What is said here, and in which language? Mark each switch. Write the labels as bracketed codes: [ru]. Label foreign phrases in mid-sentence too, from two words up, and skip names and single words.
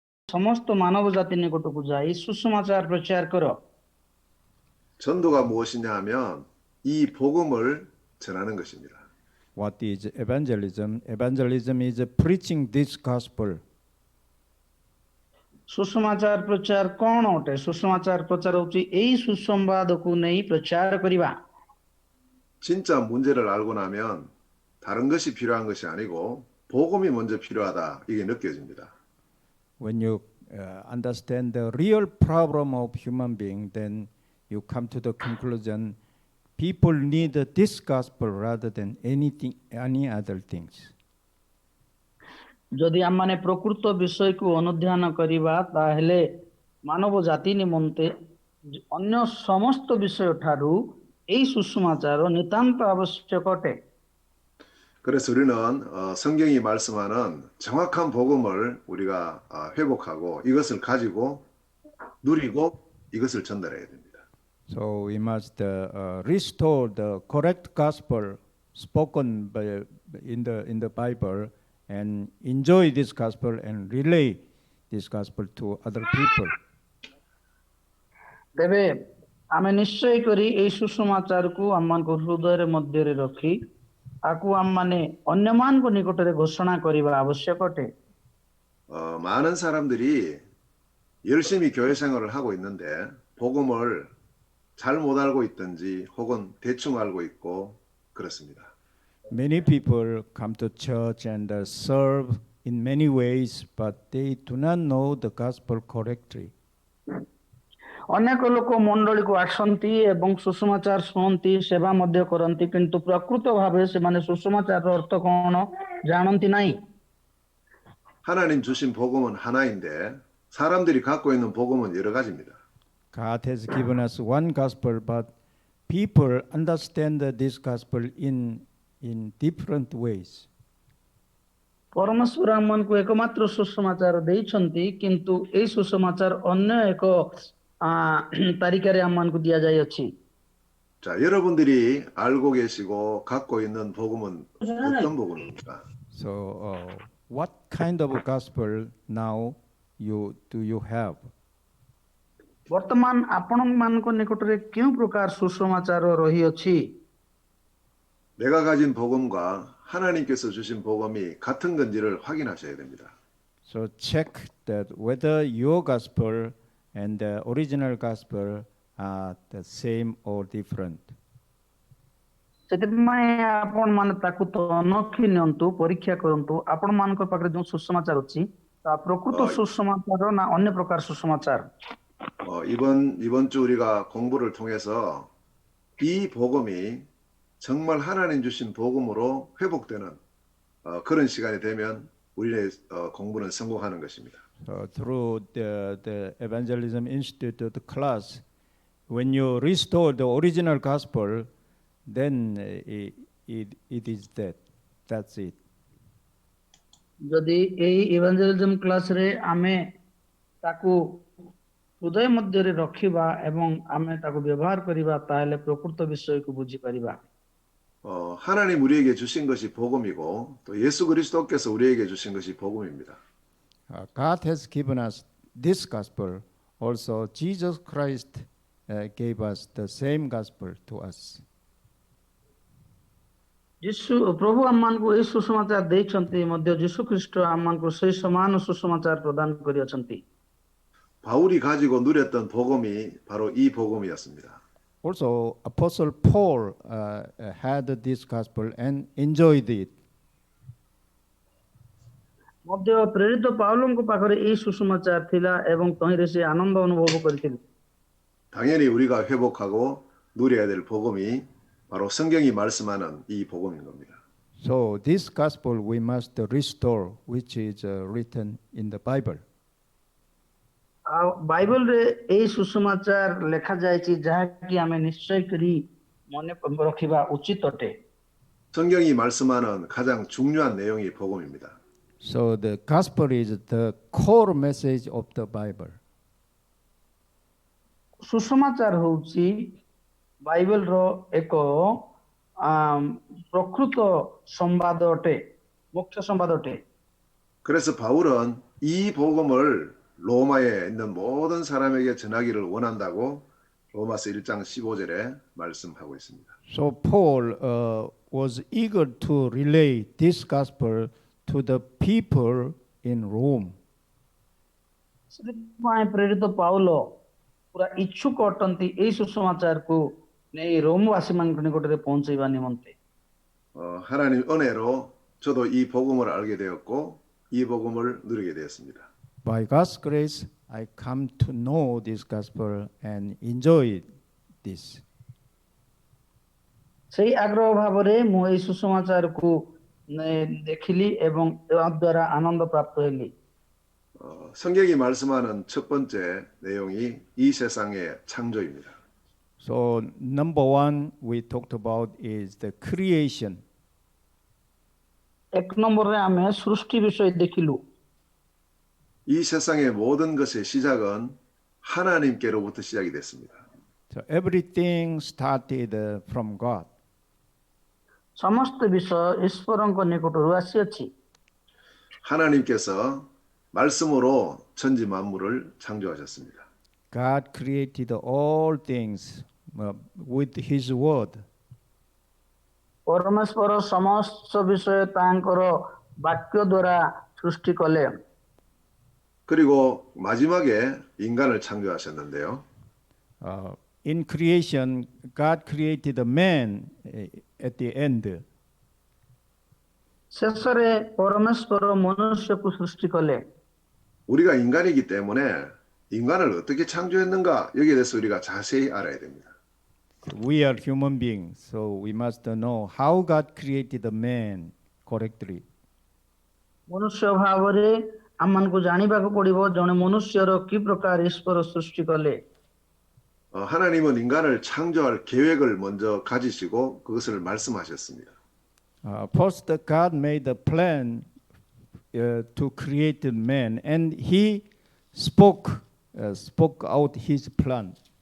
[or] ସମସ୍ତ ମାନବ ଜାତି ନିକଟକୁ ଯାଇ ସୁସମାଚାର ପ୍ରଚାର କର। [ko] 전도가 무엇이냐 하면 이 복음을 전하는 것입니다. [en] What is evangelism? Evangelism is preaching this gospel. [or] ସୁସମାଚାର ପ୍ରଚାର କଣ ଅଟେ? ସୁସମାଚାର ପ୍ରଚାର ହେଉଛି ଏଇ ସୁସମ୍ବାଦକୁ ନେଇ ପ୍ରଚାର କରିବା। [ko] 진짜 문제를 알고 나면 다른 것이 필요한 것이 아니고 복음이 먼저 필요하다 이게 느껴집니다. [en] When you understand the real problem of human being, then you come to the conclusion people need this gospel rather than any other things. [or] ଯଦି ଆମମାନେ ପ୍ରକୃତ ବିଷୟକୁ ଅନୁଧ୍ୟାନ କରିବା ତାହେଲେ ମାନବ ଜାତି ନିମନ୍ତେ ଅନ୍ୟ ସମସ୍ତ ବିଷୟ ଠାରୁ ଏହି ସୁସମାଚାର ନିତାନ୍ତ ଆବଶ୍ୟକ ଅଟେ। [ko] 그래서 우리는 성경이 말씀하는 정확한 복음을 우리가 회복하고 이것을 가지고 누리고 이것을 전달해야 됩니다. [en] So we must restore the correct gospel spoken in the Bible and enjoy this gospel and relay this gospel to other people. [or] ତେବେ ଆମେ ନିଶ୍ଚୟ କରି ଏହି ସୁସମାଚାରକୁ ଆମମାନଙ୍କ ହୃଦୟରେ ମଧ୍ୟରେ ରଖି ଆକୁ ଆମମାନେ ଅନ୍ୟମାନଙ୍କ ନିକଟରେ ଘୋଷଣା କରିବା ଆବଶ୍ୟକ ଅଟେ। [ko] 많은 사람들이 열심히 교회 생활을 하고 있는데 복음을 잘 못 알고 있든지 혹은 대충 알고 있고 그렇습니다. [en] Many people come to church and serve in many ways, but they do not know the gospel correctly. [or] ଅନେକ ଲୋକ ମଣ୍ଡଳୀକୁ ଆସନ୍ତି ଏବଂ ସୁସମାଚାର ଶୁଣନ୍ତି, ସେବା ମଧ୍ୟ କରନ୍ତି, କିନ୍ତୁ ପ୍ରକୃତ ଭାବେ ସେମାନେ ସୁସମାଚାରର ଅର୍ଥ କଣ ଜାଣନ୍ତି ନାହିଁ। [ko] 하나님 주신 복음은 하나인데 사람들이 갖고 있는 복음은 여러 가지입니다. [en] God has given us one gospel, but people understand this gospel in different ways. [or] ପରମେଶ୍ୱର ଆମମାନଙ୍କୁ ଏକମାତ୍ର ସୁସମାଚାର ଦେଇଛନ୍ତି, କିନ୍ତୁ ଏହି ସୁସମାଚାର ଅନ୍ୟ ଏକ ତାରିଖରେ ଆମମାନଙ୍କୁ ଦିଆଯାଇଅଛି। [ko] 자, 여러분들이 알고 계시고 갖고 있는 복음은 어떤 복음입니까? [en] So, what kind of gospel now do you have? [or] ବର୍ତ୍ତମାନ ଆପଣମାନଙ୍କ ନିକଟରେ କେଉଁ ପ୍ରକାର ସୁସମାଚାର ରହିଅଛି? [ko] 내가 가진 복음과 하나님께서 주신 복음이 같은 건지를 확인하셔야 됩니다. [en] So check that whether your gospel and the original gospel are the same or different. [or] ସେଥିପାଇଁ ଆପଣମାନେ ତାକୁ ତନଖି ନିଅନ୍ତୁ, ପରୀକ୍ଷା କରନ୍ତୁ ଆପଣମାନଙ୍କ ପାଖରେ ଯେଉଁ ସୁସମାଚାର ଅଛି ତା ପ୍ରକୃତ ସୁସମାଚାର ନା ଅନ୍ୟ ପ୍ରକାର ସୁସମାଚାର। [ko] 이번 주 우리가 공부를 통해서 이 복음이 정말 하나님 주신 복음으로 회복되는 그런 시간이 되면 우리의 공부는 성공하는 것입니다. [en] Through the Evangelism Institute class, when you restore the original gospel, then it is that. That's it. [or] ଯଦି ଏହି [en] Evangelism classre [or] ଆମେ ତାକୁ ହୃଦୟ ମଧ୍ୟରେ ରଖିବା ଏବଂ ଆମେ ତାକୁ ବ୍ୟବହାର କରିବା ତାହେଲେ ପ୍ରକୃତ ବିଷୟକୁ ବୁଝିପାରିବା। [ko] 하나님 우리에게 주신 것이 복음이고 또 예수 그리스도께서 우리에게 주신 것이 복음입니다. [en] God has given us this gospel. Also, Jesus Christ gave us the same gospel to us. [or] ପ୍ରଭୁ ଆମମାନଙ୍କୁ ଏହି ସୁସମାଚାର ଦେଇଛନ୍ତି, ମଧ୍ୟ ଯୀଶୁ ଖ୍ରୀଷ୍ଟ ଆମମାନଙ୍କୁ ସେହି ସମାନ ସୁସମାଚାର ପ୍ରଦାନ କରିଅଛନ୍ତି। [ko] 바울이 가지고 누렸던 복음이 바로 이 복음이었습니다. [en] Also, Apostle Paul had this gospel and enjoyed it. [or] ମଧ୍ୟ ପ୍ରେରିତ ପାଉଲଙ୍କ ପାଖରେ ଏହି ସୁସମାଚାର ଥିଲା ଏବଂ ତହିଁରେ ସେ ଆନନ୍ଦ ଅନୁଭବ କରିଥିଲେ। [ko] 당연히 우리가 회복하고 누려야 될 복음이 바로 성경이 말씀하는 이 복음인 겁니다. [en] So this gospel we must restore, which is written in the Bible. [or] ବାଇବଲରେ ଏହି ସୁସମାଚାର ଲେଖାଯାଇଛି, ଯାହାକି ଆମେ ନିଶ୍ଚୟ କରି ମନେ ରଖିବା ଉଚିତ ଅଟେ। [ko] 성경이 말씀하는 가장 중요한 내용이 복음입니다. [en] So the gospel is the core message of the Bible. [or] ସୁସମାଚାର ହେଉଛି ବାଇବଲର ଏକ ପ୍ରକୃତ ସମ୍ବାଦ ଅଟେ, ମୁଖ୍ୟ ସମ୍ବାଦ ଅଟେ। [ko] 그래서 바울은 이 복음을 로마에 있는 모든 사람에게 전하기를 원한다고 로마서 1장 15절에 말씀하고 있습니다. [en] So Paul was eager to relay this gospel to the people in Rome. [or] ସେଥିପାଇଁ ପ୍ରେରିତ ପାଉଲ ପୁରା ଇଚ୍ଛୁକ ଅଟନ୍ତି ଏହି ସୁସମାଚାରକୁ ନେଇ ରୋମବାସୀମାନଙ୍କ ନିକଟରେ ପହଞ୍ଚାଇବା ନିମନ୍ତେ। [ko] 하나님 은혜로 저도 이 복음을 알게 되었고 이 복음을 누리게 되었습니다. [en] By God's grace, I come to know this gospel and enjoy this. [or] ସେଇ ଆଗ୍ରହ ଭାବରେ ମୁଁ ଏହି ସୁସମାଚାରକୁ ଦେଖିଲି ଏବଂ ଏହା ଦ୍ୱାରା ଆନନ୍ଦ ପ୍ରାପ୍ତ ହେଲି। [ko] 성경이 말씀하는 첫 번째 내용이 이 세상의 창조입니다. [en] So number one we talked about is the creation. [or] ଏକ ନମ୍ବରରେ ଆମେ ସୃଷ୍ଟି ବିଷୟ ଦେଖିଲୁ। [ko] 이 세상의 모든 것의 시작은 하나님께로부터 시작이 됐습니다. [en] So everything started from God. [or] ସମସ୍ତ ବିଷୟ ଈଶ୍ୱରଙ୍କ ନିକଟରୁ ଆସିଅଛି। [ko] 하나님께서 말씀으로 천지 만물을 창조하셨습니다. [en] God created all things with His word. [or] ପରମେଶ୍ୱର ସମସ୍ତ ବିଷୟ ତାଙ୍କର ବାକ୍ୟ ଦ୍ୱାରା ସୃଷ୍ଟି କଲେ। [ko] 그리고 마지막에 인간을 창조하셨는데요. [en] In creation, God created a man at the end. [or] ଶେଷରେ ପରମେଶ୍ୱର ମନୁଷ୍ୟକୁ ସୃଷ୍ଟି କଲେ। [ko] 우리가 인간이기 때문에 인간을 어떻게 창조했는가 여기에 대해서 우리가 자세히 알아야 됩니다. [en] We are human beings, so we must know how God created the man correctly. [or] ମନୁଷ୍ୟ ଭାବରେ ଆମମାନଙ୍କୁ ଜାଣିବାକୁ ପଡ଼ିବ ଜଣେ ମନୁଷ୍ୟର କି ପ୍ରକାର ଈଶ୍ୱର ସୃଷ୍ଟି କଲେ। [ko] 하나님은 인간을 창조할 계획을 먼저 가지시고 그것을 말씀하셨습니다. [en] First, God made a plan to create man, and He spoke out His plan.